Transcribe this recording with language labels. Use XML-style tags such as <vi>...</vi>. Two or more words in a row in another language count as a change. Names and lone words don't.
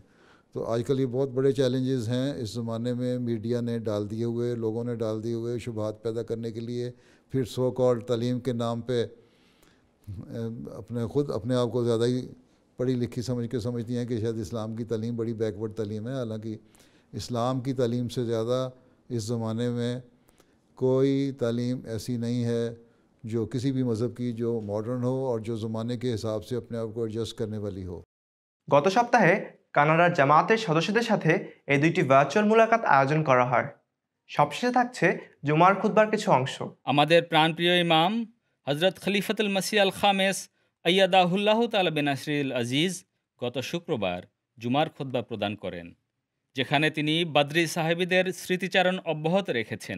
<ur>تو آج کل یہ بہت بڑے چیلنجز ہیں اس زمانے میں, میڈیا نے ڈال دیے ہوئے, لوگوں نے ڈال دیے ہوئے شبہات پیدا کرنے کے لیے, پھر</ur> <en>so called</en> <ur>تعلیم کے نام پہ اپنے آپ کو زیادہ ہی پڑھی لکھی سمجھتی ہیں کہ شاید اسلام کی تعلیم بڑی بیکورڈ تعلیم ہے, حالانکہ اسلام کی تعلیم سے زیادہ اس زمانے میں کوئی تعلیم ایسی نہیں ہے جو کسی بھی مذہب کی جو ماڈرن ہو اور جو زمانے کے حساب سے اپنے آپ کو ایڈجسٹ کرنے والی হো.</ur> <bn>গত সপ্তাহে কানাডার জামাতের সদস্যদের সাথে এই দুইটি ভার্চুয়াল মোলাকাত আয়োজন করা হয়. সবশেষে থাকছে জুমার খুতবার কিছু অংশ. আমাদের প্রাণপ্রিয় ইমাম হযরত খলিফাতুল মসিহ আল খামেস</bn> <ar>أيده الله تعالى بنصره العزيز</ar> <bn>গত শুক্রবার জুমার খুতবা প্রদান করেন, যেখানে তিনি বদরি সাহাবীদের স্মৃতিচারণ অব্যাহত রেখেছেন.</bn>